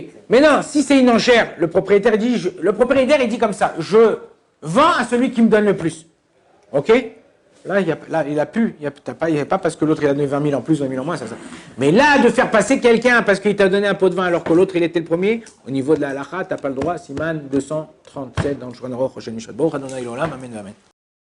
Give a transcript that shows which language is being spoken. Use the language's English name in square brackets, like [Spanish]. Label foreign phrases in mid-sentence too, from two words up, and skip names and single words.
[French] Maintenant, si c'est une enchère, le propriétaire il dit comme ça, je vends à celui qui me donne le plus. Ok? Là, il n'y a pas parce que l'autre il a donné 20 000 en plus, 20 000 en moins, ça. Mais là, de faire passer quelqu'un parce qu'il t'a donné un pot de vin alors que l'autre il était le premier, au niveau de la halakha, tu n'as pas le droit. Siman 237 dans le Shulchan Aruch, Rosh Hashanah, [Hebrew] ברוך ה' עולם, אמן, אמן.